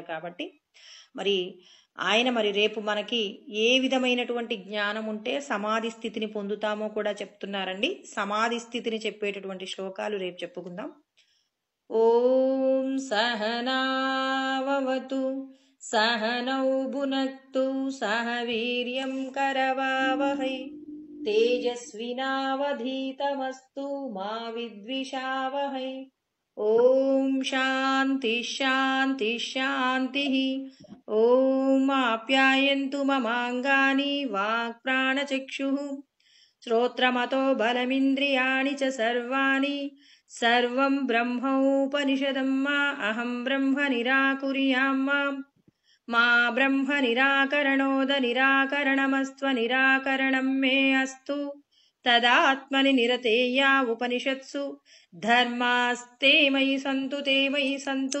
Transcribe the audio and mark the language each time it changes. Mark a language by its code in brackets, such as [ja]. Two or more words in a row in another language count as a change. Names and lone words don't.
[te] కాబట్టి మరి రేపు మనకి ఏ విధమైనటువంటి జ్ఞానం ఉంటే సమాధి స్థితిని పొందుతామో కూడా చెప్తున్నారండి. సమాధి స్థితిని చెప్పేటటువంటి శ్లోకాలు రేపు చెప్పుకుందాం. [sa] ఓం సహనావతు सह नौ भुनक्तु सह वीर्यं करवावहै तेजस्विनावधीतमस्तु मा विद्विषावहै। ॐ शान्ति शान्ति शान्तिः। ॐ आप्यायन्तु ममाङ्गानि वाक्प्राणचक्षुः श्रोत्रमतो बलमिन्द्रियाणि च सर्वाणि सर्वं ब्रह्मोपनिषदं मा अहं ब्रह्म निराकुर्यां मा ब्रह्म निराकरणोद निराकरणमस्त्वनिराकरणं मे अस्तु तदात्मनि निरतेया उपनिषत्सु धर्मास्ते मयि सन्तु ते मयि सन्तु।